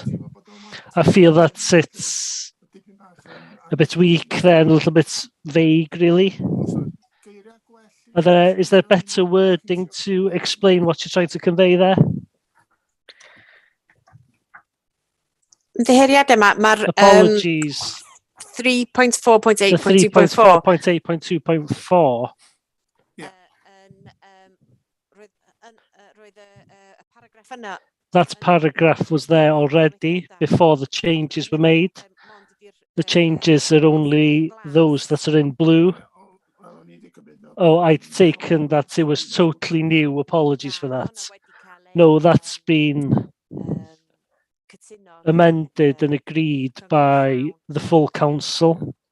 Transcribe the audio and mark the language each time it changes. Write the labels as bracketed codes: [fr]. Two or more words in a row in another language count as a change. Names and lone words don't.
[en] I feel that it's a bit weak there, and a little bit vague, really. Is there better wording to explain what you're trying to convey there? [cy] Ymddiheuriad yma, mae'r [en] Apologies. 3.4.8.2.4 3.4.8.2.4. [cy] Roedd y paragraff yna. [en] That paragraph was there already before the changes were made. The changes are only those that are in blue. Oh, I'd taken that it was totally new. Apologies for that. No, that's been amended and agreed by the full council.